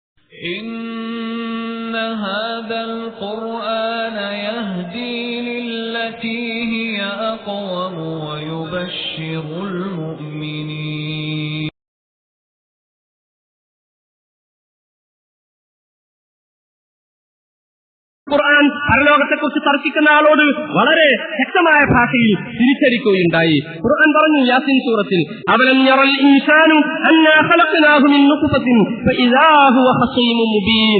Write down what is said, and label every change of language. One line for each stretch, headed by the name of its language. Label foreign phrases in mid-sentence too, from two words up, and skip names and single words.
Arabic: إن هذا القرآن يهدي للتي هي أقوم ويبشر المؤمنين.
Malayalam: ഖുർആൻ പരലോകത്തെക്കുറിച്ച് തർക്കിക്കുന്ന ആളോട് വളരെ ശക്തമായ ഭാഷയിൽ തിരിച്ചടിക്കുകയുണ്ടായി. ഖുർആൻ പറഞ്ഞു യാസീൻ സൂറത്തിൽ,
Arabic: أولم ير الإنسان أنا خلقناه من نطفة فإذا هو خصيم مبين.